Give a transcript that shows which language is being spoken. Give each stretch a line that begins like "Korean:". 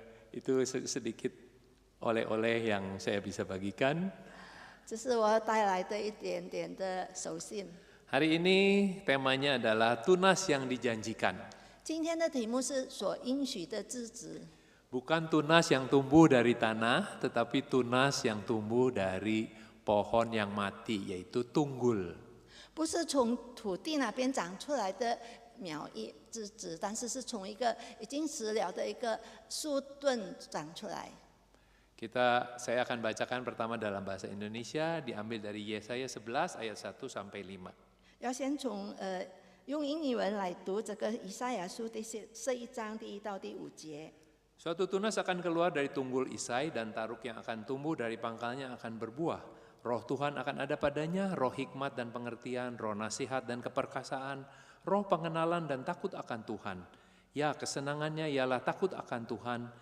Indonesian: Itu sedikit oleh-oleh yang saya bisa bagikan.
Chinese: 这是我带来的一点点的手信。
Indonesian: Hari ini temanya adalah tunas yang dijanjikan.
Chinese: 今天的题目是所应许的枝子，
Indonesian: Bukan tunas yang tumbuh dari tanah, tetapi tunas yang tumbuh dari pohon yang mati, yaitu tunggul.
Chinese: 不是从土地那边长出来的苗叶枝子，但是是从一个已经死了的一个树墩长出来。
Indonesian: Saya akan bacakan pertama dalam bahasa Indonesia, diambil dari Yesaya 11 ayat 1 sampai 5.
Chinese: 要先从用英语文来读这个以赛亚书第11章第1到第5节。
Indonesian: Suatu tunas akan keluar dari tunggul Isai dan taruk yang akan tumbuh dari pangkalnya akan berbuah. Roh Tuhan akan ada padanya, roh hikmat dan pengertian, roh nasihat dan keperkasaan, roh pengenalan dan takut akan Tuhan. Ya, kesenangannya ialah takut akan Tuhan.